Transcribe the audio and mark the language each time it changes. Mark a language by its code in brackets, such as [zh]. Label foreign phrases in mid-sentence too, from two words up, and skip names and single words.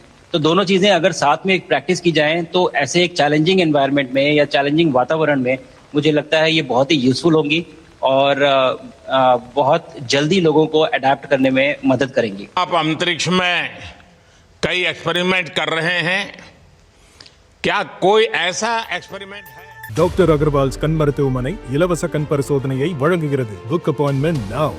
[hi] तो दोनों चीज़ें अगर साथ में प्रैक्टिस की जाएं तो ऐसे एक [en] challenging environment [hi] में या चैलेंजिंग वातावरण में मुझे लगता है ये बहुत ही यूजफुल होंगी. और बहुत जल्दी लोगों को अडेप्ट करने में मदद करेंगी। आप अंतरिक्ष में कई एक्सपेरिमेंट कर रहे हैं, क्या कोई ऐसा एक्सपेरिमेंट है? [ta] டாக்டர் அகர்வால்ஸ் கண் மருத்துவமனை இலவச கண் பரிசோதனையை வழங்குகிறது. [en] book appointment now.